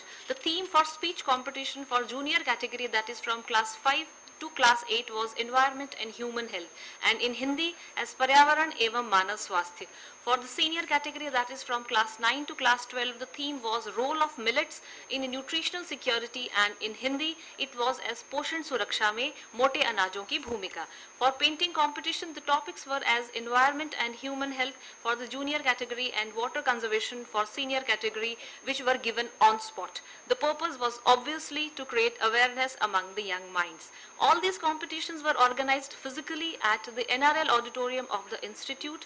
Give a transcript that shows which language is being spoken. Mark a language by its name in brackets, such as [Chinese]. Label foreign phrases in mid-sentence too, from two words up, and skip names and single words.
[English] The theme for speech competition for junior category, that is from class 5 to class 8, was environment and human health, and in Hindi as [Hindi] पर्यावरण एवं मानव स्वास्थ्य. [English] For the senior category, that is from class 9 to class 12, the theme was role of millets in nutritional security, and in Hindi it was as [Hindi] पोषण सुरक्षा में मोटे अनाजों की भूमिका. [English] For painting competition, the topics were as environment and human health for the junior category and water conservation for senior category, which were given on spot. The purpose was obviously to create awareness among the young minds. All these competitions were organized physically at the NRL Auditorium of the Institute.